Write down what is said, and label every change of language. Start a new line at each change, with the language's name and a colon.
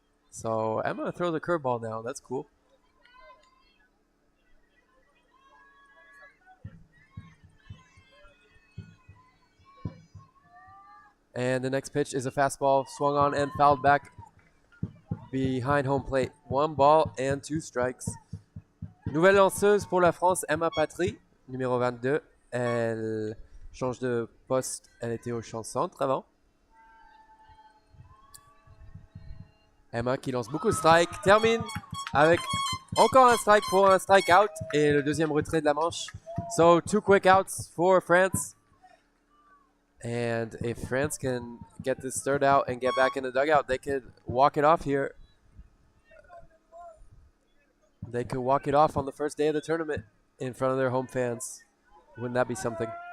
English: So Emma throws a curveball now. That's cool. And the next pitch is a fastball swung on and fouled back behind home plate. 1 ball and 2 strikes.
French: Nouvelle lanceuse pour la France, Emma Patry, numéro 22. Elle change de poste. Elle était au champ centre avant. Emma qui lance beaucoup de strikes. Termine avec encore un strike pour un strikeout et le deuxième retrait de la manche.
English: So 2 quick outs for France. And if France can get this third out and get back in the dugout, they could walk it off here. They could walk it off on the first day of the tournament in front of their home fans. Wouldn't that be something?